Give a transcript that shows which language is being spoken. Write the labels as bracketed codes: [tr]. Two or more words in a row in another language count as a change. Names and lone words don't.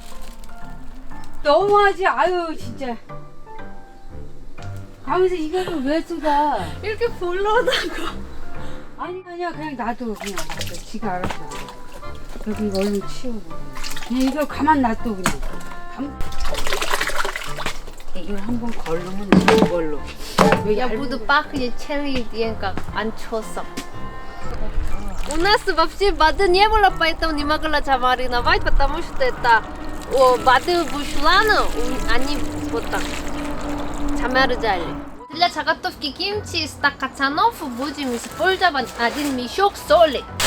[ko] 너무하지. 아유 진짜. 가면서 이거를 왜 쏟아? 이렇게 불러다가. 아니야 그냥 놔둬. 그냥 놔둬. 지가 알아서. 여기 이거 얼른 치우고. 그냥 이거 가만 놔둬 그냥. 이걸 한번 걸르면 이걸로. [ru] Я буду пахнуть целый день как анчоусом. У нас вообще воды не было, поэтому не могла замариновать, потому что это воды вышла, но они вот так замерзали. Для заготовки кимчи 100 качанов будем использовать 1 мешок соли.